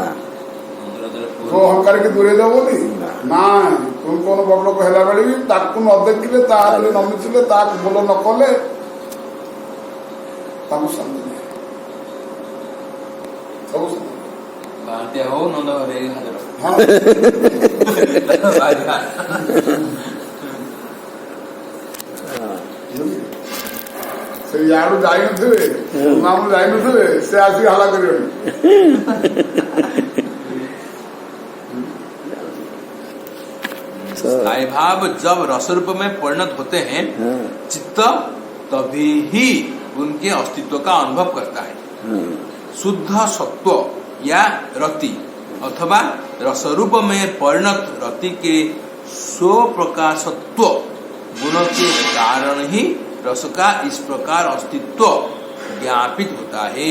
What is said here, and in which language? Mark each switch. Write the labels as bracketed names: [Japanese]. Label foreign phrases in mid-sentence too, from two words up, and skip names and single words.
[Odia] ତୋ ଅହଙ୍କାର କି ଦୂରେଇ ଦବ ବୋଲି ନାଇଁ ତୁମେ କଣ ବଡ ଲୋକ ହେଲା ବେଳେ ବି ତାକୁ ନ ଦେଖିଲେ ତା ହାତରେ ନ ମିଶିଲେ ତାକୁ ଭଲ ନ କଲେ ତାକୁ ଶାନ୍ତି ନାହିଁ ସବୁ ଶାନ୍ତି ବାହାନ୍ତିଆ ହଉ ନନ୍ଦ ଘରେ ହାଜର ହଁ ସେ ଇଆଡୁ ଯାଇନଥିବେ ନାମ ଯାଇନଥିବେ ସେ ଆସିକି ହାଲା କରିବେନି [Hindi] स्थायी भाव जब रस रूप में परिणत होते हैं चित्त तभी ही उनके अस्तित्व का अनुभव करता है शुद्ध सत्व या रति अथवा रस रूप में परिणत रति के स्वप्रकाशत्व गुण के कारण ही रस का इस प्रकार अस्तित्व ज्ञापित होता है।